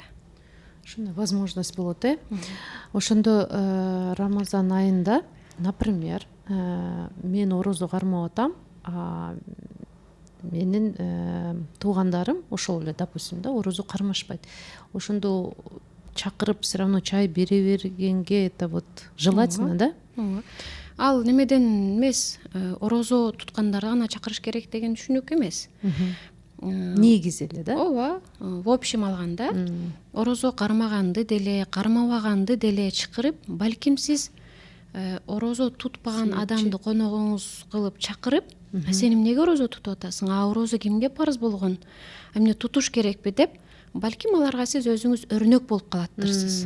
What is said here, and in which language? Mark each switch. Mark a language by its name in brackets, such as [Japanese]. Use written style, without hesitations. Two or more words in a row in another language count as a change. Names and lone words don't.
[Kyrgyz] Ушундай возможность болот, Ошондо Рамазан айында, например, мен орозо кармап атам, менин туугандарым ошол эле, допустим, да, орозо кармашпайт. Ошондо чакырып [Russian] все равно [Kyrgyz] чай бере бергенге [Russian] это вот желательно, [Kyrgyz] да? Ал немеден эмес, орозо туткандарды гана чакырыш керек деген түшүнүк эмес. Негизи эле, да? Ооба, [Russian] в общем [Kyrgyz] алганда, орозо кармаганды деле, кармабаганды деле чакырып, балким сиз орозо тутпаган адамды коногуңуз кылып чакырып, сен эмнеге орозо тутуп атасың? Орозо кимге парыз болгон? Эмне тутуш керекпи деп, балким аларга сиз өзүңүз өрнөк болуп калаттырсыз.